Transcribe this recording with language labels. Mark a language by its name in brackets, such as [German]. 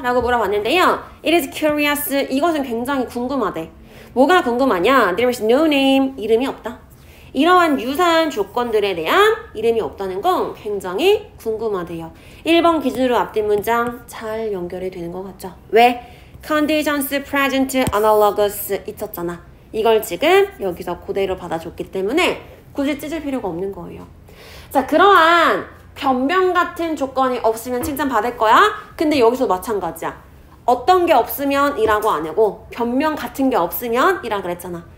[Korean] 라고 물어봤는데요. [English] It is curious. [Korean] 이것은 굉장히 궁금하대. 뭐가 궁금하냐? [English] There is no name. [Korean] 이름이 없다. 이러한 유사한 조건들에 대한 이름이 없다는 건 굉장히 궁금하대요. 1번 기준으로 앞뒤 문장 잘 연결이 되는 것 같죠? 왜? [English] Conditions, present, analogous [Korean] 있었잖아. 이걸 지금 여기서 그대로 받아줬기 때문에 굳이 찢을 필요가 없는 거예요. 자, 그러한 변명 같은 조건이 없으면 칭찬받을 거야? 근데 여기서 마찬가지야. 어떤 게 없으면 이라고 안 하고 변명 같은 게 없으면 이라 그랬잖아.